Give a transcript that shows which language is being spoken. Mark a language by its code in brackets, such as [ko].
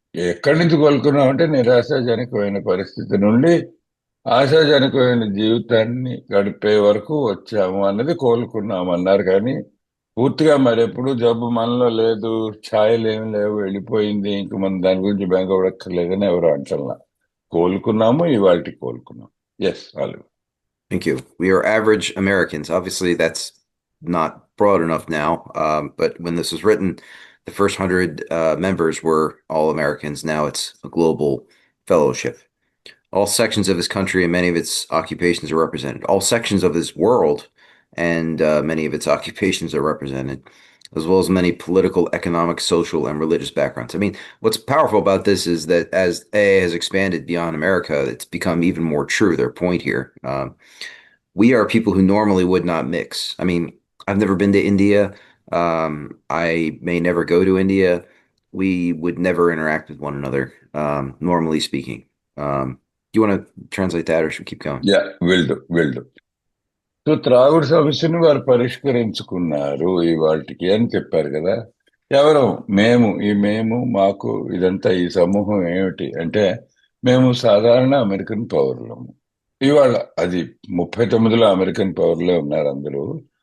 [te] ఎక్కడి నుంచి కోలుకున్నాం అంటే నిరాశాజనకమైన పరిస్థితి నుండి ఆశాజనకమైన జీవితాన్ని గడిపే వరకు వచ్చాము అన్నది కోలుకున్నాము అన్నారు. కానీ పూర్తిగా మరెప్పుడు జబ్బు మనలో లేదు, ఛాయలు ఏమి లేవు, వెళ్ళిపోయింది, ఇంక మనం దాని గురించి బెంగపడక్కర్లేదని ఎవరు అంటల్లా. కోలుకున్నాము, ఇవాళకి కోలుకున్నాం. [en] yes, [te] olive. [en] Thank you. We are average Americans. Obviously, that's not broad enough now. But when this was written, the first 100 members were all Americans. Now it's a global fellowship. All sections of his country and many of its occupations are represented. All sections of his world and many of its occupations are represented, as well as many political, economic, social, and religious backgrounds. I mean, what's powerful about this is that as AA has expanded beyond America, it's become even more true, their point here. We are people who normally would not mix. I mean, I've never been to India. I may never go to India. We would never interact with one another, normally speaking. Do you want to translate that or should we keep going? [te] Yeah, విల్డు. So త్రాగుడు సమస్యను వారు పరిష్కరించుకున్నారు ఇవాళకి అని చెప్పారు కదా. ఎవరు మేము మాకు ఇదంతా ఈ సమూహం ఏమిటి అంటే, మేము సాధారణ అమెరికన్ పౌరులము. ఇవాళ అది 39లో అమెరికన్ పౌరులే ఉన్నారు అందరూ.